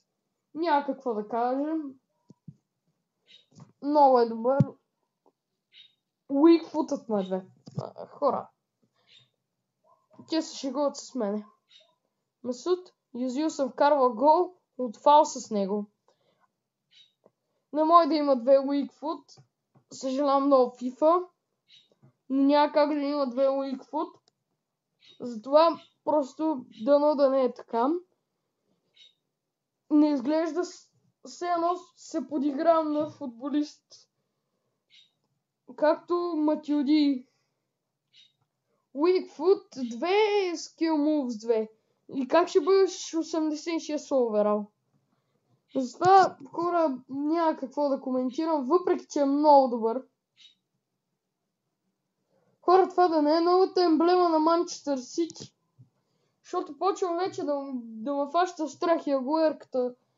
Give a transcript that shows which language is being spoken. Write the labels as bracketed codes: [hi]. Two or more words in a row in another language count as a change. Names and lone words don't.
[bg] Няма какво да кажем. Много е добър. Уик футът му е 2. Хора. Те се шегуват с мене. Месут Юзил съм вкарвал гол от фал с него. Не може да има 2 [en] weak foot. [bg] Съжалявам много FIFA. Но няма как да има 2 [en] weak foot. [bg] Затова просто дано да не е така. Не изглежда все едно се подигравам на футболист. Както Матиоди. [en] Weak foot 2, skill moves 2. [bg] И как ще бъдеш 86 оверал? Затова хора няма какво да коментирам, въпреки че е много добър. Хора, това да не е новата емблема на Манчестър Сити. Защото почвам вече да ме фаща страх и агуерката.